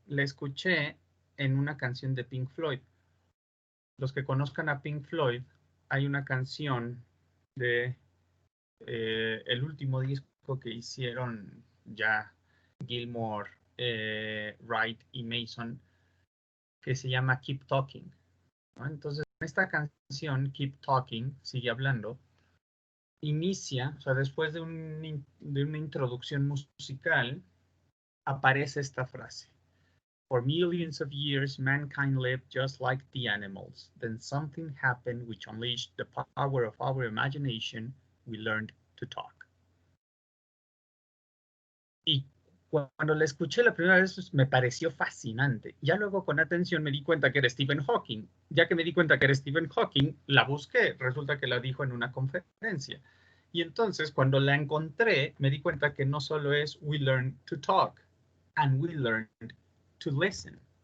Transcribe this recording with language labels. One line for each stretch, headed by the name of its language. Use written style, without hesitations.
Spanish: La escuché en una canción de Pink Floyd. Los que conozcan a Pink Floyd, hay una canción de el último disco que hicieron ya Gilmour, Wright y Mason, que se llama Keep Talking, ¿no? Entonces, en esta canción, Keep Talking, sigue hablando, inicia, o sea, después de una introducción musical, aparece esta frase.
English: For millions of years, mankind lived just like the animals. Then something happened which unleashed the power of our imagination. We learned to talk.
Spanish: Y cuando la escuché la primera vez pues, me pareció fascinante. Ya luego con atención me di cuenta que era Stephen Hawking. Ya que me di cuenta que era Stephen Hawking, la busqué. Resulta que la dijo en una conferencia. Y entonces cuando la encontré, me di cuenta que no solo es
English: we learn to talk, and we learned to listen.